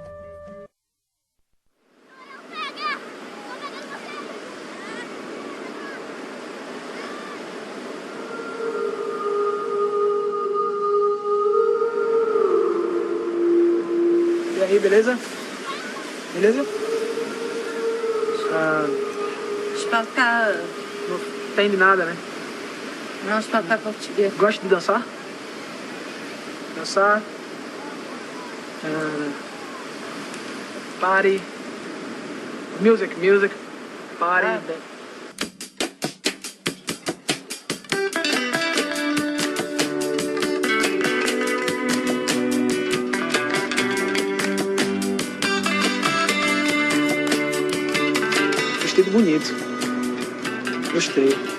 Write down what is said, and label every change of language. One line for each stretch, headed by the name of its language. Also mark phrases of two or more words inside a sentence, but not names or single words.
Portuguese: E aí, beleza? Beleza?
French: Je parle pas...
Portuguese: Não entende nada, né?
French: Non, je parle pas portugais.
Portuguese: Gosta de dançar? Dançar. Party.
English: Music. Party.
French: Ah, ben.
Portuguese: Vestido bonito. Gostei.